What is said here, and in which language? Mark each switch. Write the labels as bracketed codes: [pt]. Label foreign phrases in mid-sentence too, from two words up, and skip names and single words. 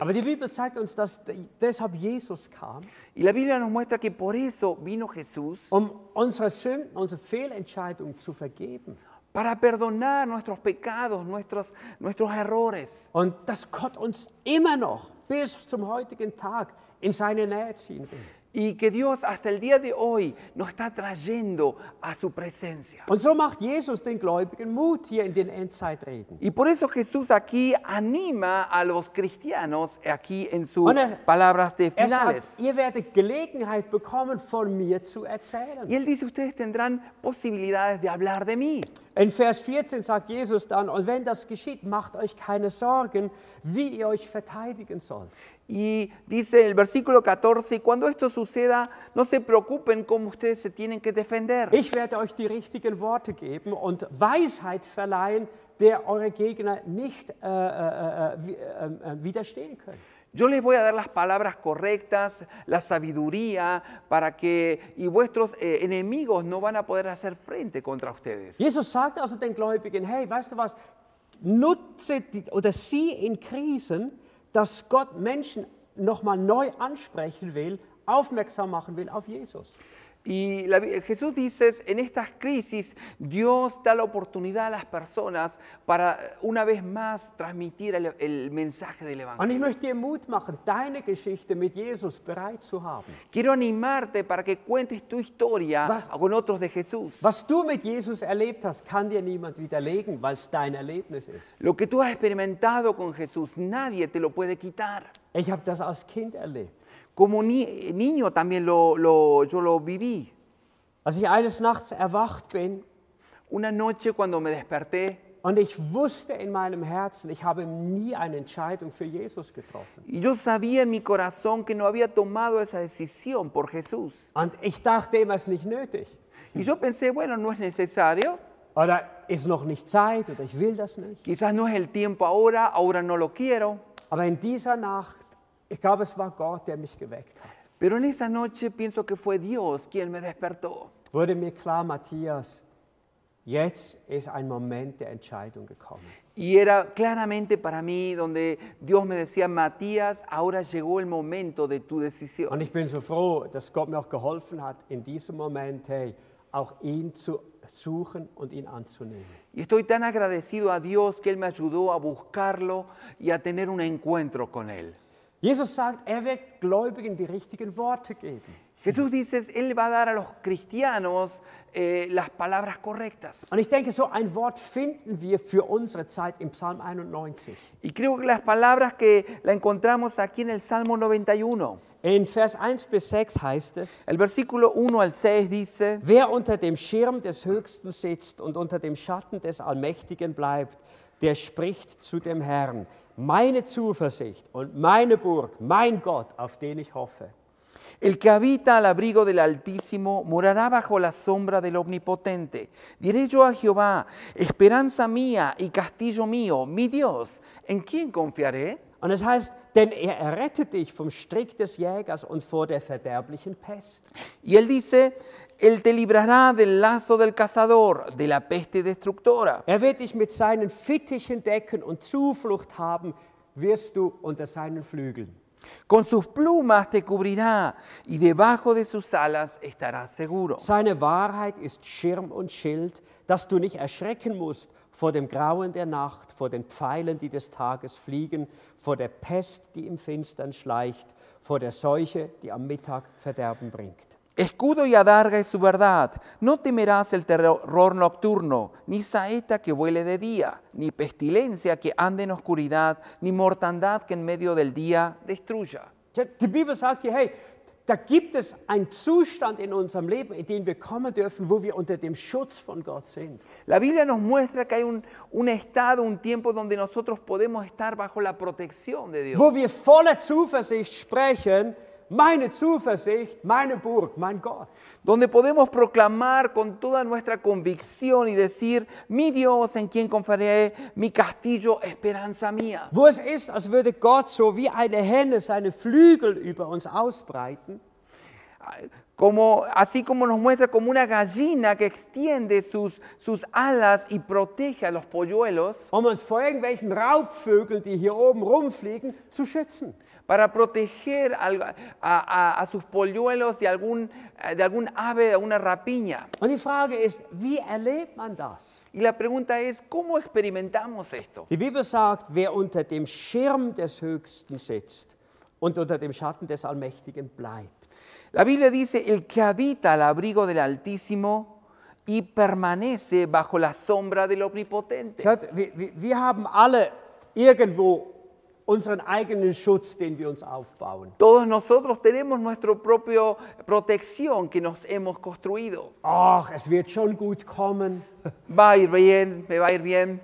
[de] Aber die Bibel zeigt uns, dass deshalb Jesus kam, [es] Y la Biblia nos muestra que por eso vino Jesús, [de] unsere Sünden, unsere Fehlentscheidungen zu vergeben. [es] para perdonar nuestros pecados, nuestros errores. [de] Und dass Gott uns immer noch bis zum heutigen Tag in seine Nähe ziehen will. [es] Y que Dios hasta el día de hoy nos está trayendo a su presencia. [de] Und so macht Jesus den Gläubigen Mut hier in den Endzeitreden. [es] Y por eso Jesús aquí anima a los cristianos aquí en sus [de] Und [es] palabras de [de] Er [es] finales. [de] sagt, ihr werdet Gelegenheit bekommen, von mir zu erzählen. [es] Y él dice, ustedes tendrán posibilidades de hablar de mí. [de] In Vers 14 sagt Jesus dann, und wenn das geschieht, macht euch keine Sorgen, wie ihr euch verteidigen sollt. [es] Y dice el versículo 14, y cuando esto suceda, no se preocupen cómo ustedes se tienen que defender. [de] Ich werde euch die richtigen Worte geben und Weisheit verleihen, der eure Gegner nicht widerstehen können. [es] Yo les voy a dar las palabras correctas, la sabiduría, y vuestros enemigos no van a poder hacer frente contra ustedes. [de] Jesus sagt also den Gläubigen, hey, weißt du was, nutze oder sieh in Krisen, dass Gott Menschen nochmal neu ansprechen will, aufmerksam machen will auf Jesus. [es] Y Jesús dice, en estas crisis, Dios da la oportunidad a las personas para una vez más transmitir el mensaje del [de] Und ich [es] Evangelio. [de] möchte dir Mut machen, deine Geschichte mit Jesus bereit zu haben. [es] Quiero animarte para que cuentes tu historia con otros de Jesús. [de] Was du mit Jesus erlebt hast, kann dir niemand widerlegen, weil es dein Erlebnis ist. [es] Lo que tú has experimentado con Jesús, nadie te lo puede quitar. [de] Ich habe das als Kind erlebt. [es] Como niño también yo lo viví. [de] Als ich eines Nachts erwacht bin [es] Una noche cuando me desperté [de] und ich wusste in meinem Herzen, ich habe nie eine Entscheidung für Jesus getroffen. [es] y yo sabía en mi corazón que no había tomado esa decisión por Jesús. [de] Und ich dachte immer, es ist nicht nötig. [es] Y yo pensé, bueno, no es necesario, [de] Oder ist noch nicht Zeit oder ich will das nicht. [es] quizás no es el tiempo ahora no lo quiero. [de] Aber in dieser Nacht, ich glaube, es war Gott, der mich geweckt hat. [es] Pero en esa noche pienso que fue Dios quien me despertó. [de] Wurde mir klar, Matthias, jetzt ist ein Moment der Entscheidung gekommen. [es] Y era claramente para mí donde Dios me decía, Matías, ahora llegó el momento de tu decisión. [de] Und ich bin so froh, dass Gott mir auch geholfen hat, in diesem Moment, hey, auch ihn zu suchen und ihn anzunehmen. [es] Y estoy tan agradecido a Dios que Él me ayudó a buscarlo y a tener un encuentro con Él. [de] Jesus sagt, er wird Gläubigen die richtigen Worte geben. [es] Jesús dice, Él va a dar a los cristianos las palabras correctas. [de] Und ich denke, so ein Wort finden wir für unsere Zeit im Psalm 91. [es] Y creo que las palabras que la encontramos aquí en el Salmo 91. [de] In Vers 1 bis 6 heißt es, [es] El versículo 1 al 6 dice, [de] wer unter dem Schirm des Höchsten sitzt und unter dem Schatten des Allmächtigen bleibt, der spricht zu dem Herrn, meine Zuversicht und meine Burg, mein Gott, auf den ich hoffe. [es] el que habita al abrigo del Altísimo morará bajo la sombra del Omnipotente. Diré yo a Jehová, esperanza mía y castillo mío, mi Dios, ¿en quién confiaré? [de] Und es heißt, denn er errettet dich vom Strick des Jägers und vor der verderblichen Pest. [es] Y él dice, él te librará del lazo del cazador, de la peste destructora. [de] Er wird dich mit seinen Fittichen decken und Zuflucht haben wirst du unter seinen Flügeln. [es] Con sus plumas te cubrirá y debajo de sus alas estarás seguro. [de] Seine Wahrheit ist Schirm und Schild, dass du nicht erschrecken musst vor dem Grauen der Nacht, vor den Pfeilen, die des Tages fliegen, vor der Pest, die im Finstern schleicht, vor der Seuche, die am Mittag Verderben bringt. [es] Escudo y adarga es su verdad. No temerás el terror nocturno, ni saeta que vuele de día, ni pestilencia que ande en oscuridad, ni mortandad que en medio del día destruya. [de] Die Bibel sagt hier, hey, da gibt es einen Zustand in unserem Leben, in den wir kommen dürfen, wo wir unter dem Schutz von Gott sind. [es] La Biblia nos muestra que hay un estado, un tiempo donde nosotros podemos estar bajo la protección de Dios. [de] Wo wir voller Zuversicht sprechen, meine Zuversicht, meine Burg, mein Gott. [es] Donde podemos proclamar con toda nuestra convicción y decir, mi Dios en quien confiaré, mi castillo, esperanza mía. [de] Wo es ist, als würde Gott so wie eine Henne seine Flügel über uns ausbreiten. [es] Así como nos muestra como una gallina que extiende sus alas y protege a los polluelos. [de] Uns vor irgendwelchen Raubvögeln, die hier oben rumfliegen, zu schützen. [es] Para proteger a sus polluelos de algún ave, de alguna rapiña. [de] Und die Frage ist, wie erlebt man das? [es] Y la pregunta es, ¿cómo experimentamos esto? [de] Die Bibel sagt, wer unter dem Schirm des Höchsten sitzt und unter dem Schatten des Allmächtigen bleibt. [es] La Biblia dice, el que habita al abrigo del Altísimo y permanece bajo la sombra del Omnipotente. [de] Schaut, wir haben alle irgendwo unseren eigenen Schutz, den wir uns aufbauen. [es] Todos nosotros tenemos nuestra propia protección que nos hemos construido. [de] Ach, es wird schon gut kommen. [es] Va a ir bien, me va a ir bien.